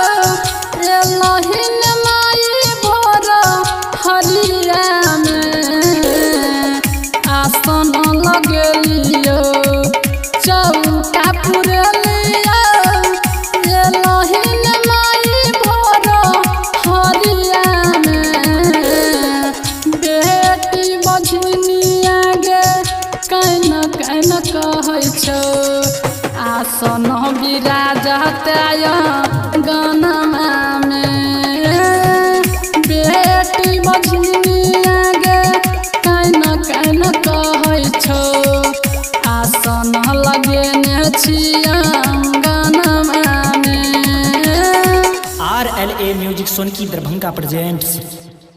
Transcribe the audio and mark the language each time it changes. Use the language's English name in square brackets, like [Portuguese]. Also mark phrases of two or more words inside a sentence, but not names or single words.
[Maithili] एलहिन माई भोर हरिया में आसन लगलियो चौका पुरलियो एलहिन माई भोर हरिया में बेटी बझनिया गे कैन कैन कहै छौ आसन विराजत गनमा में बेटी बझनिया गे कैन कैन कहै छौ आसन लगेने छियै गनमा में। [English] RLA Music Sonki Darbhanga presents.